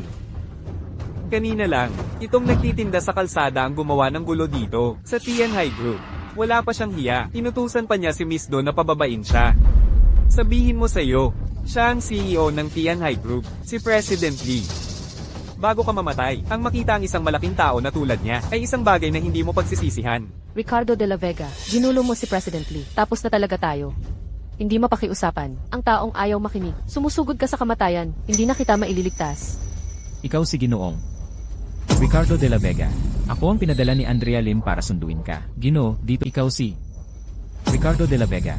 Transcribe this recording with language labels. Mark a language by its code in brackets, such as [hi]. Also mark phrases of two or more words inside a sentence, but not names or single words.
[tl] Kanina lang, itong nagtitinda sa kalsada ang gumawa ng gulo dito, sa Tianhai Group. Wala pa siyang hiya, inutusan pa niya si Miss Do na pababain siya. Sabihin mo sa'yo, siya ang CEO ng Tianhai Group, si President Lee. Bago ka mamatay, ang makita ang isang malaking tao na tulad niya, ay isang bagay na hindi mo pagsisisihan. Ricardo de la Vega, ginulo mo si President Lee. Tapos na talaga tayo. Hindi mapakiusapan. Ang taong ayaw makinig. Sumusugod ka sa kamatayan. Hindi na kita maililigtas. Ikaw si Ginoong Ricardo de la Vega. Ako ang pinadala ni Andrea Lim para sunduin ka. Gino, dito ikaw si Ricardo de la Vega.